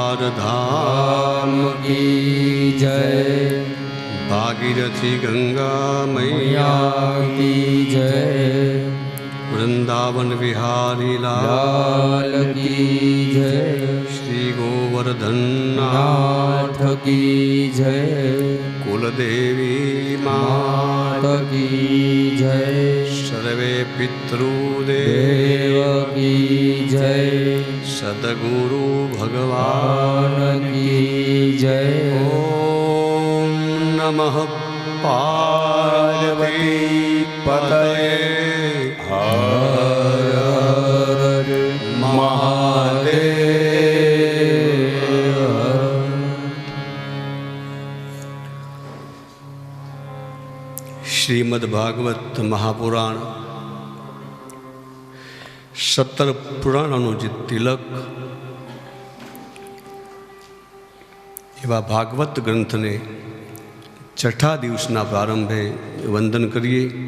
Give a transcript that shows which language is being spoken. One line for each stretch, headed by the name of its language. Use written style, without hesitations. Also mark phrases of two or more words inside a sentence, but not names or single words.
Hindi: धाम की जय, भागीरथी गंगा मैया मैया की जय, वृंदावन विहारी लाल लाल की जय, श्री गोवर्धन नाथ की जय, कुलदेवी मात मात की जय, सर्वे पितृदेव देव की जय, सदगुरु भगवान भगवान की जय।
Sanskrit: ओम नमः पार्वती पतये
Hindi: हर हर महादेव।
Gujarati: શ્રીમદ ભાગવત મહાપુરાણ 17 પુરાણોનું જે તિલક એવા ભાગવત ગ્રંથને છઠ્ઠા દિવસના પ્રારંભે વંદન કરીએ.